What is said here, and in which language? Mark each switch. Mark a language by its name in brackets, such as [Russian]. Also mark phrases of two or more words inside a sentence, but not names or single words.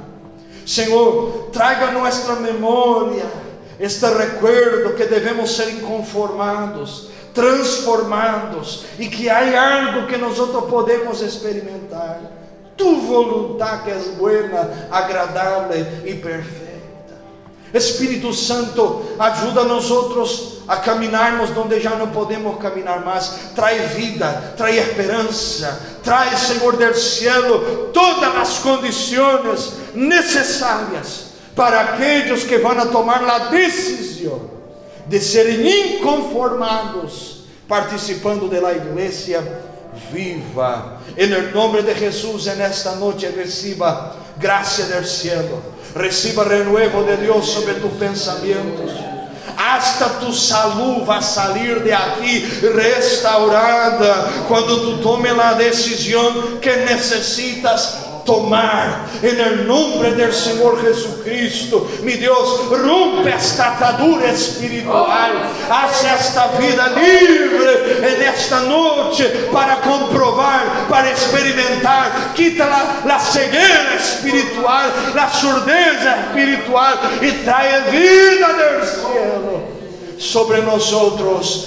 [Portuguese] Senhor, traga a nossa memória este recuerdo que devemos ser inconformados, transformados, e que há algo que nós podemos experimentar. Tu vontade que é boa, agradável e perfeita. Espírito Santo, ajuda nós a caminharmos onde já não podemos caminhar mais. Traz vida, traz esperança, traz, Senhor [Spanish] del cielo, [Portuguese] todas as condições necessárias para aqueles que vão tomar a decisão de serem inconformados, participando da igreja viva. Em nome de Jesus, nesta noite, receba graça [Spanish] del cielo, [Portuguese] receba renuevo de Deus sobre tus pensamentos. [Spanish] hasta tu salud va a salir de aquí restaurada [Portuguese] quando tu tome a decisão que necessitas tomar, [Spanish] en el nombre del Señor Jesucristo. Mi Dios, rompe esta atadura espiritual, hace esta vida libre en esta noche para comprobar, para experimentar. Quita la ceguera espiritual, la surdeza espiritual y trae vida del cielo sobre nosotros.